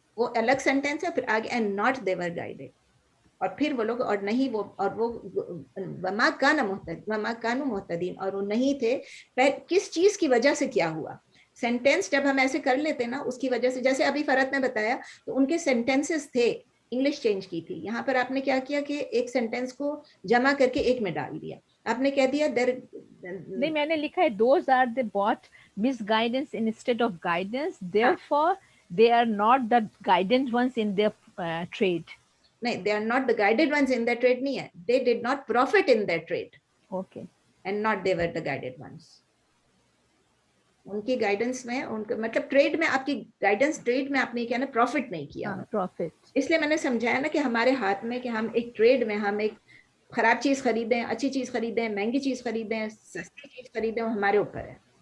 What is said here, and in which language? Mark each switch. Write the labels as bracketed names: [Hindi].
[Hindi] वो अलग सेंटेंस है, फिर आगे [English] and not they were guided, [Hindi] और फिर वो लोग और नहीं वो, और वो वमा कानू मुहतदीन, और वो नहीं थे. किस चीज की वजह से क्या हुआ? सेंटेंस जब हम ऐसे कर लेते ना, उसकी वजह से, जैसे अभी फरत ने बताया, तो उनके सेंटेंसेस थे, इंग्लिश चेंज की थी. यहाँ पर आपने क्या किया कि एक सेंटेंस को जमा करके एक में डाल दिया. आपने कह दिया नहीं, मैंने लिखा है [English] those are they bought misguidance instead of guidance, therefore they are not the guided ones in their trade. नहीं, they are not the guided ones in their trade [Hindi] नहीं है, [English] they did not profit in their trade. Okay. And not they were the guided ones. [Hindi] उनकी guidance में, उनका मतलब trade में, आपकी guidance trade में आपने क्या ना प्रॉफिट नहीं किया. प्रॉफिट. इसलिए मैंने समझाया ना कि हमारे हाथ में कि हम एक ट्रेड में, हम एक खराब चीज खरीदें, अच्छी चीज खरीदें, महंगी चीज खरीदें, सस्ती चीज खरीदें, वो हमारे ऊपर है.